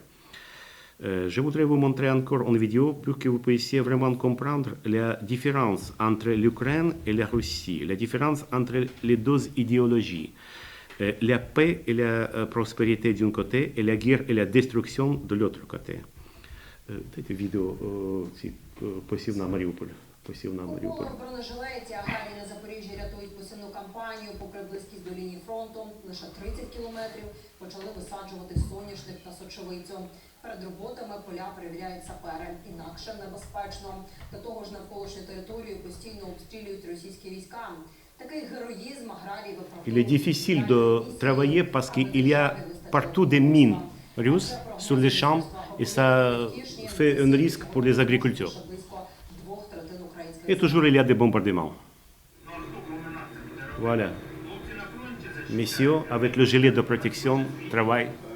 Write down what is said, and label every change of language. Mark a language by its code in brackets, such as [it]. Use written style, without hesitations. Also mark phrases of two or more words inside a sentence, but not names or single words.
[fr] Je voudrais vous montrer encore une vidéo pour que vous puissiez vraiment comprendre la différence entre l'Ukraine et la Russie, la différence entre les deux idéologies, la paix et la prospérité d'un côté et la guerre et la destruction de l'autre côté. Cette vidéo, si possible, dans Mariupol. [uk] У бронежилеті аграрії на Запоріжжі рятують посівну кампанію. Попри близькість до лінії фронту, лише 30 кілометрів, почали висаджувати соняшник та сочевицю. Перед роботами поля перевіряють сапери. Інакше небезпечно. До того ж, навколишню територію постійно обстрілюють російські війська. Такий героїзм аграрії виправдовують. [fr] Il est difficile de travailler parce qu'il y a partout des mines russes sur les champs et ça fait un risque pour les agriculteurs. Et toujours il y a des bombardements. Voilà. Messieurs, avec le gilet de protection, travaillent.